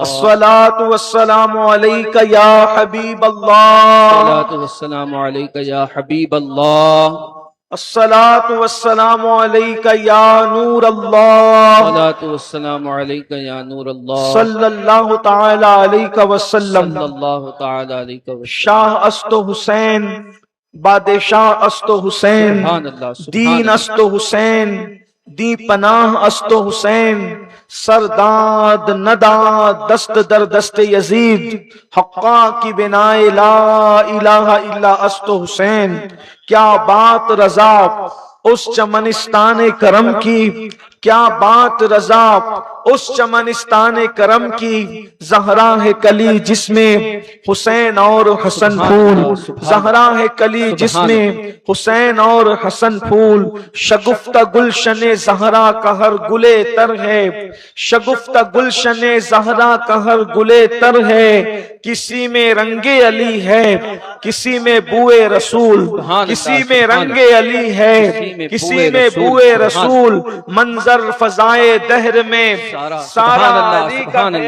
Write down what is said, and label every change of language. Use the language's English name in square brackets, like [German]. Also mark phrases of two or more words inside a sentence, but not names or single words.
[Arabic] الصلاۃ والسلام علیک یا حبیب اللہ، والسلام علیک یا حبیب اللہ، الصلاۃ والسلام علیک یا نور اللہ، والسلام علیک یا نور اللہ، صلی اللہ تعالی علیہ وسلم۔ صلی اللہ تعالی علیہ وسلم۔ [Persian] شاہ است و حسین، بادشاہ است و حسین، [Arabic] سبحان اللہ، سبحان [Persian] دین [Arabic] اللہ۔ [Persian] است و حسین، دی پناہ است و حسین، سرداد نداد دست در دست یزید، حقا کی بنائے [Arabic] لا الہ الا [Persian] است و حسین۔ [Urdu] کیا بات رضا اس چمنستان کرم کی، کیا بات رضا اس چمنستان کرم کی، زہرا ہے کلی جس میں حسین اور حسن پھول، زہرا ہے کلی جس میں حسین اور حسن پھول، شگفتہ گلشن زہرا کا ہر گلے تر ہے، شگفتہ گلشن زہرا کا ہر گلے تر ہے، کسی میں رنگ علی ہے کسی میں بوئے رسول، کسی میں رنگ علی ہے کسی میں بوئے رسول، منظر فضائے دہر میں سارا علی کا ہے۔